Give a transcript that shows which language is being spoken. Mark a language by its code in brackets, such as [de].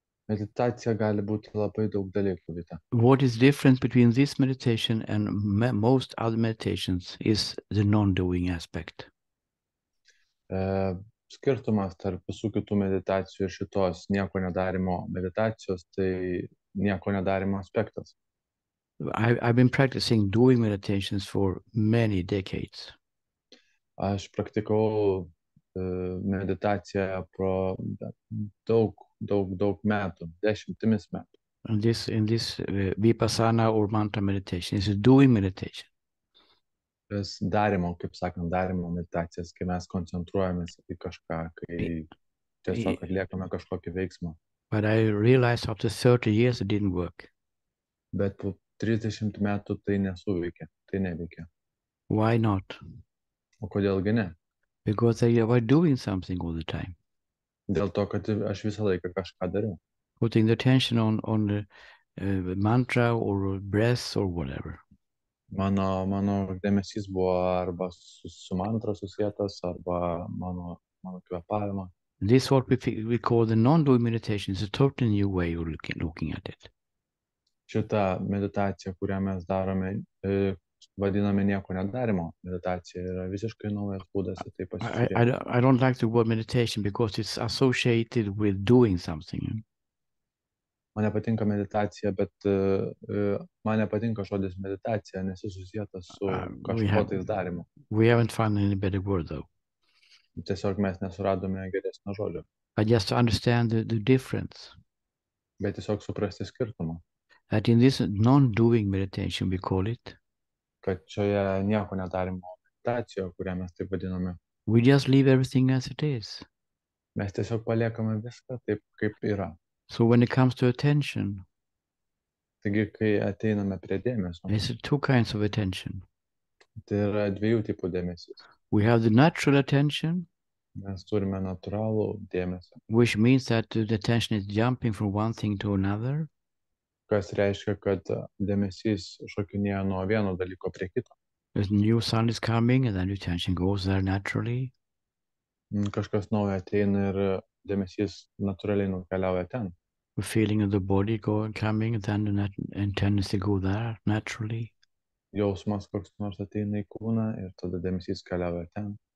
[lt] Meditacija gali būti labai daug dalykų, Vita. [en] What is different between this meditation and most other meditations is the non-doing aspect. [lt] Skirtumas tarp visų kitų meditacijų ir šitos nieko nedarimo meditacijos, tai nieko nedarimo aspektas. [en] I've been practicing doing meditations for many decades. [lt] Aš praktikavau meditaciją pro daug metų, dešimtimis metų. [en] And in this vipassana or mantra meditation is a doing meditation. [lt] Darimo, kaip sakant, darimo meditacijas, kai mes koncentruojamės į kažką, kai tiesiog atliekame kažkokį veiksmą. [en] But I realized after 30 years it didn't work. [lt] Bet po 30 metų tai nesuveikė, tai neveikia. [en] Why not? [lt] O kodėlgi ne? [en] Because I was doing something all the time. [lt] Dėl to, kad aš visą laiką kažką dariau. [en] Putting the attention on the mantra or breath or whatever. [lt] Mano dėmesys buvo arba su mantra susietas, arba mano kvėpavimą. [en] This is what we call the non-doing meditation. It's a totally new way of looking at it. [lt] Šitą meditaciją, kurią mes darome, vadiname nieko nedarimo meditacija, yra visiškai naujas būdas į tai pasižiūrėti. [en] I don't like the word meditation because it's associated with doing something. [lt] Man nepatinka meditacija, bet man nepatinka žodis meditacija, nes jis susijęs su kažkuo tais darimu. [en] We haven't found any better word though. [lt] Tiesiog mes nesuradome geresnio žodžio. [en] But just to understand the difference. [lt] Bet tiesiog suprasti skirtumą. [en] That in this non-doing meditation we call it. [lt] Kad šioje nieko nedarimo meditacijoje, kurią mes taip vadiname. [en] We just leave everything as it is. [lt] Mes tiesiog paliekame viską taip, kaip yra. [en] So when it comes to attention, [lt] taigi, kai ateiname prie dėmesio, [en] there's two kinds of attention. [lt] Tai yra dviejų tipų dėmesys. [en] We have the natural attention. [lt] Mes turime natūralų dėmesį, [en] which means that the attention is jumping from one thing to another. [lt] kas reiškia, kad dėmesys šokinėja nuo vieno dalyko prie kito. [en] A new sound is coming, and then the attention goes there naturally. [lt] Kažkas naujo ateina ir dėmesys natūraliai nukeliauja ten. [en] The feeling of the body coming, then and tendency go there naturally. [lt] Jausmas koks nors ateina į kūną ir tada dėmesys keliauja ten.